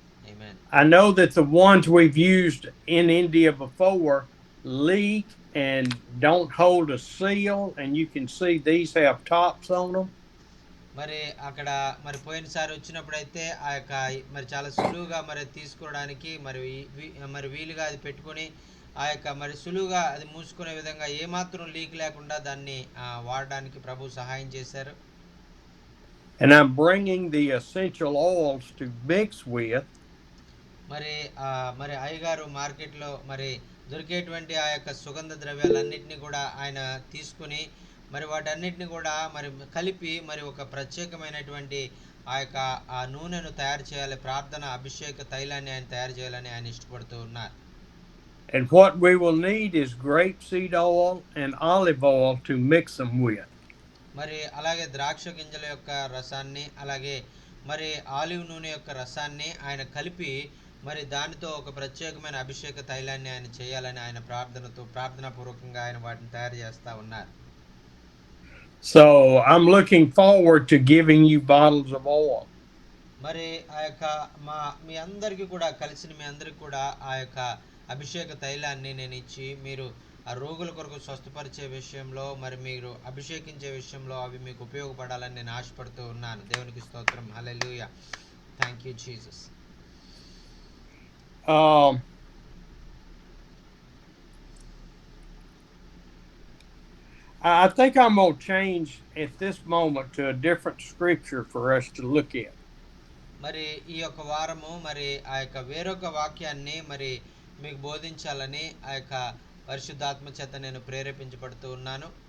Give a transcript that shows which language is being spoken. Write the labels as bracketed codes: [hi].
[te] Amen. [en] I know that the ones we've used in India before leak and don't hold a seal, and you can see these have tops on them. [te] మరి అక్కడ మరి పోయినసారి వచ్చినప్పుడైతే ఆ యొక్క మరి చాలా సులువుగా మరి తీసుకోవడానికి మరి మరి వీలుగా అది పెట్టుకొని ఆ యొక్క మరి సులువుగా అది మూసుకునే విధంగా ఏమాత్రం లీక్ లేకుండా దాన్ని వాడడానికి ప్రభు సహాయం చేశారు. [en] And I'm bringing the essential oils to mix with. [te] మరి మరి అయ్యగారు మార్కెట్లో మరి దొరికేటువంటి ఆ యొక్క సుగంధ ద్రవ్యాలన్నింటినీ కూడా ఆయన తీసుకుని మరి వాటన్నిటిని కూడా మరి కలిపి మరి ఒక ప్రత్యేకమైనటువంటి ఆ యొక్క ఆ నూనెను తయారు చేయాలి. ప్రార్థన అభిషేక తైలాన్ని ఆయన తయారు చేయాలని ఆయన ఇష్టపడుతూ ఉన్నారు. [en] And what we will need is grapeseed oil and olive oil to mix them with. [te] మరి అలాగే ద్రాక్ష గింజల యొక్క రసాన్ని అలాగే మరి ఆలివ్ నూనె యొక్క రసాన్ని ఆయన కలిపి మరి దానితో ఒక ప్రత్యేకమైన అభిషేక తైలాన్ని ఆయన చేయాలని ఆయన ప్రార్థనాపూర్వకంగా ఆయన వాటిని తయారు చేస్తూ ఉన్నారు. [en] So I'm looking forward to giving you bottles of oil. [te] మరి ఆ యొక్క మీ అందరికీ కూడా కలిసిన మీ అందరికి కూడా ఆ యొక్క అభిషేక తైలాన్ని నేను ఇచ్చి మీరు ఆ రోగుల కొరకు స్వస్థపరిచే విషయంలో మరి మీరు అభిషేకించే విషయంలో అవి మీకు ఉపయోగపడాలని నేను ఆశపడుతూ ఉన్నాను. దేవునికి స్తోత్రం. హల్లెలూయా. [en] thank you [te] Jesus. [en] Um, I think I'm going to change at this moment to a different scripture for us to look at. [te] మరి ఈ యొక్క వారము మరి ఆ యొక్క వేరొక వాక్యాన్ని మరి మీకు బోధించాలని ఆ యొక్క పరిశుద్ధాత్మ చేత నేను ప్రేరేపించబడుతూ ఉన్నాను.